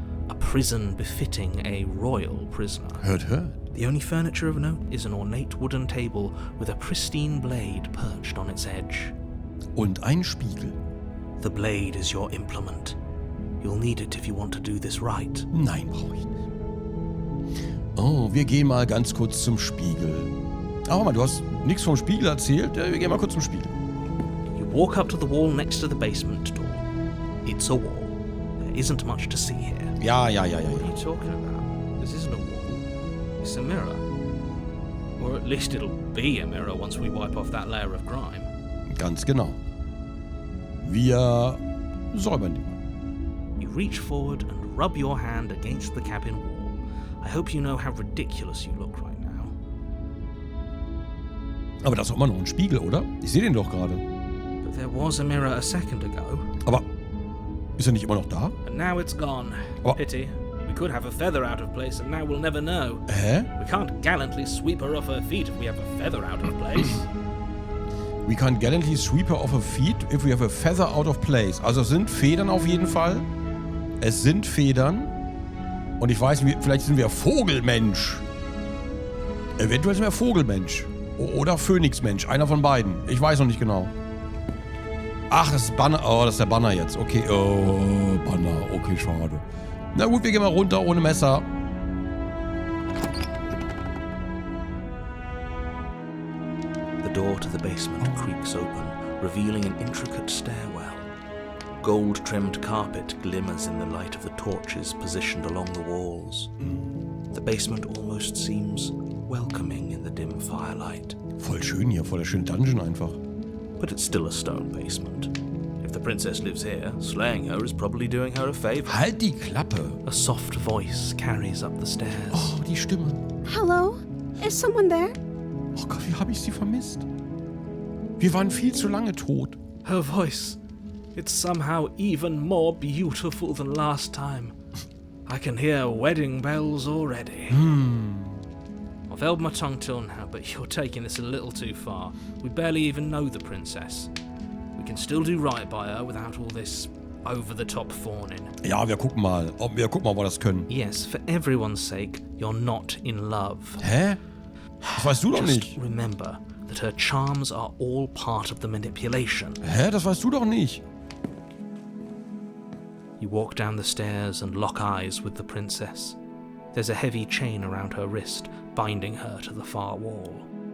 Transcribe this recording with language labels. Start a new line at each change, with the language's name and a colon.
English: A prison befitting a royal prisoner.
German: Hört.
English: The only furniture of note is an ornate wooden table with a pristine blade perched on its edge.
German: Und ein Spiegel.
English: The blade is your implement. You'll need it if you want to do this right.
German: Nein, brauche ich nicht. Oh, wir gehen mal ganz kurz zum Spiegel. Aber mal, du hast nichts vom Spiegel erzählt. Ja, wir gehen mal kurz zum Spiegel.
English: You walk up to the wall next to the basement door. It's a wall. There isn't much to see here.
German: Ja.
English: What are you talking about? This isn't a wall. It's a mirror. Or at least it'll be a mirror once we wipe off that layer of grime.
German: Ganz genau. Wir säubern die.
English: You reach forward and rub your hand against the cabin wall. I hope you know how ridiculous you look right now.
German: Aber das ist doch immer noch ein Spiegel, oder? Ich sehe den doch gerade.
English: But there was a mirror a second ago.
German: Aber ist er nicht immer noch da?
English: And now it's gone. Oh. Pity. We could have a feather out of place and now we'll never know. Hä? We can't gallantly sweep her off her feet if we have a feather out of place. We can gallantly sweep her off her feet if we have a feather out of place.
German: Also es sind Federn auf jeden Fall. Es sind Federn. Und ich weiß nicht, vielleicht sind wir Vogelmensch. Eventuell sind wir Vogelmensch. Oder Phönixmensch. Einer von beiden. Ich weiß noch nicht genau. Ach, das ist Banner. Oh, das ist der Banner jetzt. Okay. Oh, Banner. Okay, schade. Na gut, wir gehen mal runter ohne Messer.
English: The door to the basement creaks open, revealing an intricate stairwell. Gold-trimmed carpet glimmers in the light of the torches positioned along the walls. The basement almost seems welcoming in the dim firelight.
German: Voll schön hier, voll der schöne Dungeon einfach.
English: But it's still a stone basement. If the princess lives here, slaying her is probably doing her a favor.
German: Halt die Klappe.
English: A soft voice carries up the stairs.
German: Oh, die Stimme.
English: Hello? Is someone there?
German: Oh Gott, wie habe ich sie vermisst? Wir waren viel zu lange tot.
English: Her voice. It's somehow even more beautiful than last time. I can hear wedding bells already. I've held my tongue till now, but you're taking this a little too far. We barely even know the princess. We can still do right by her without all this over-the-top fawning.
German: Ja, wir gucken mal, ob wir das können.
English: Yes, for everyone's sake, you're not in love.
German: Hä? Das weißt du doch
English: Just
German: nicht.
English: remember that her charms are all part of the manipulation.
German: Hä? Das weißt du doch nicht.
English: You walk down the stairs and lock eyes with the princess. There's a heavy chain around her wrist, binding her to the far wall.